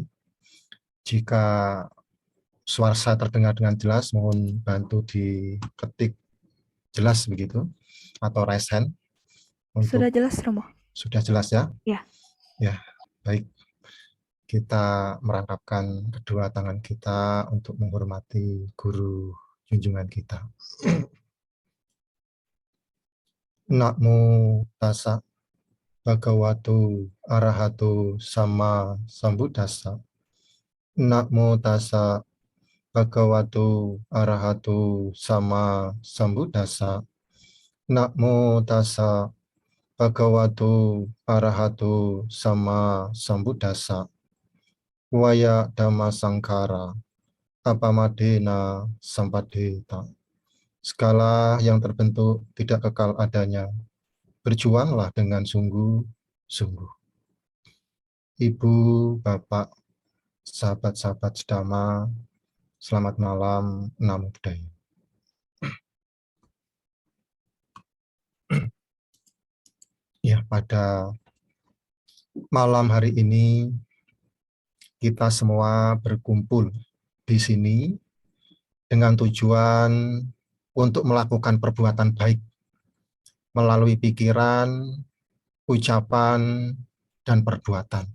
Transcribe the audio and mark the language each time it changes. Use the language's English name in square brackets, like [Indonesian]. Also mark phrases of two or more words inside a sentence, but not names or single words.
[Indonesian] Jika suara saya terdengar dengan jelas, mohon bantu diketik jelas begitu, atau [English] raise hand. [Indonesian] Sudah jelas, Romo? Sudah jelas ya? Ya. Ya, baik. Kita merangkapkan kedua tangan kita untuk menghormati guru junjungan kita. [Pali] Namo tassa bhagavato arahato sama sambuddhassa. Namo tassa bhagavato arahato sama sambuddhassa. Namo tassa bhagavato arahato sama sambuddhassa. Waya dhamma sangkara apamadena sampadeta. [Indonesian] Segala yang terbentuk tidak kekal adanya. Berjuanglah dengan sungguh-sungguh. Ibu, bapak, sahabat-sahabat sedama, selamat malam, [Pali] Namo Buddhaya. [Indonesian] Ya, pada malam hari ini kita semua berkumpul di sini dengan tujuan untuk melakukan perbuatan baik melalui pikiran, ucapan, dan perbuatan.